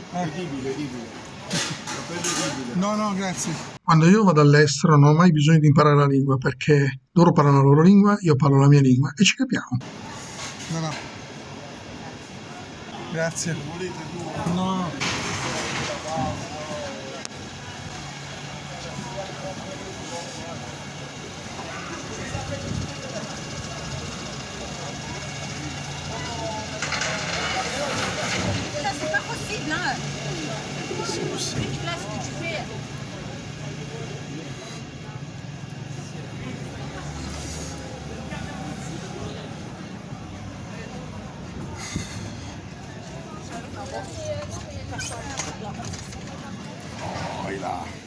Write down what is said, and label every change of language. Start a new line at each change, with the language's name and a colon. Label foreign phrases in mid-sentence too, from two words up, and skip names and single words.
Italian: Edibile, edibile. La pelle edibile. No, grazie. Quando io vado all'estero non ho mai bisogno di imparare la lingua perché loro parlano la loro lingua, io parlo la mia lingua e ci capiamo. No. Grazie. No.
French: C'est pas possible, hein. Là, ce que tu fais.
Italian: Poi là.